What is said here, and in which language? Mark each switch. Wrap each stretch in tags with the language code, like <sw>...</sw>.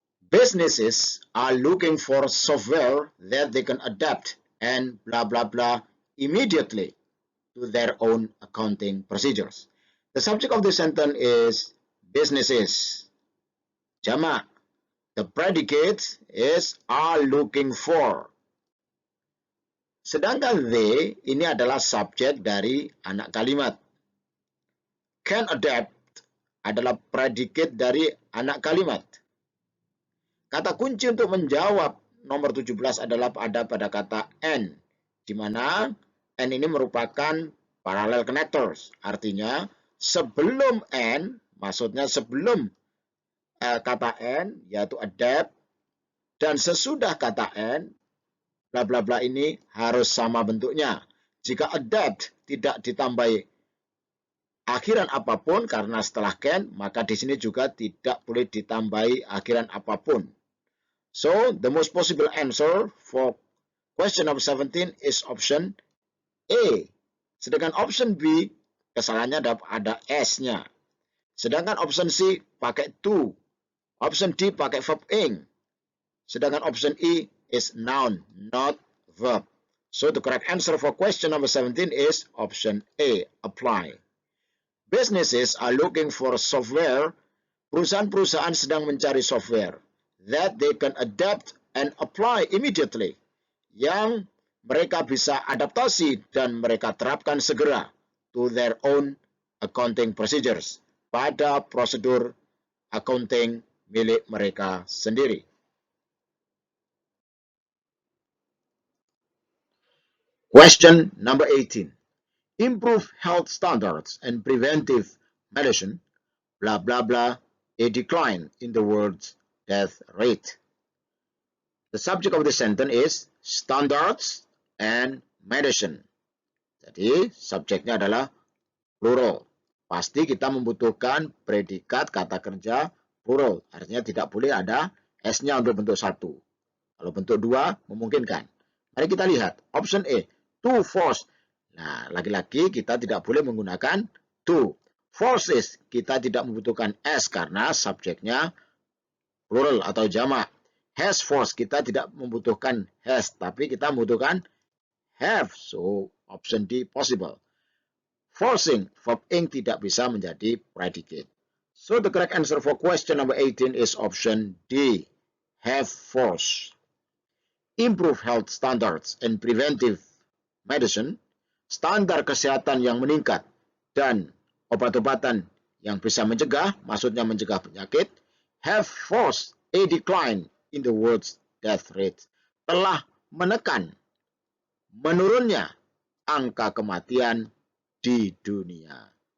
<en>Businesses are looking for software that they can adapt and blah blah blah immediately to their own accounting procedures. The subject of the sentence is businesses.</en> <id>Jamak.</id> <en>The predicate is are looking for.</en> <id>Sedangkan they ini adalah subjek dari anak kalimat.</id> <en>Can adapt</en> <id>adalah predicate dari anak kalimat. Kata kunci untuk menjawab nomor 17 adalah ada pada kata and, di mana and ini merupakan parallel connectors. Artinya sebelum and, maksudnya sebelum kata and, yaitu adapt, dan sesudah kata and, bla bla bla ini harus sama bentuknya. Jika adapt tidak ditambahi akhiran apapun karena setelah can, maka di sini juga tidak boleh ditambahi akhiran apapun.</id> <en>So, the most possible answer for question number 17 is option A.</en> <id>Sedangkan option B, kesalahannya ada S-nya. Sedangkan option C pakai to. Option D pakai verb ing. Sedangkan</id> <en>option E is noun, not verb. So, the correct answer for question number 17 is option A, apply. Businesses are looking for software.</en> <id>Perusahaan-perusahaan sedang mencari</id> <en>software that they can adapt and apply immediately,</en> <id>yang mereka bisa adaptasi dan mereka terapkan segera</id> <en>to their own accounting procedures,</en> <id>pada prosedur accounting milik mereka sendiri.</id> <en>Question number 18. Improve health standards and preventive medicine, blah blah blah, a decline in the world's death rate. The subject of the sentence is standards and medicine.</en> <id>Jadi subjeknya adalah plural. Pasti kita membutuhkan predikat kata kerja plural. Artinya tidak boleh ada S-nya untuk bentuk satu. Kalau bentuk dua memungkinkan. Mari kita lihat. Option A,</id> <en>to force.</en> <id>Nah, lagi-lagi kita tidak boleh menggunakan to. Forces kita tidak membutuhkan S karena subjeknya plural atau jamak. Has force kita tidak membutuhkan has, tapi kita membutuhkan have.</id> <en>So, option D possible. Forcing, verb ing</en> <id>tidak bisa menjadi</id> <en>predicate. So, the correct answer for question number 18 is option D, have force. Improve health standards and preventive medicine,</en> <id>standar kesehatan yang meningkat dan obat-obatan yang bisa mencegah, maksudnya mencegah penyakit,</id> <en>have forced a decline in the world's death rate,</en> <id>telah menekan menurunnya angka kematian di dunia.</id>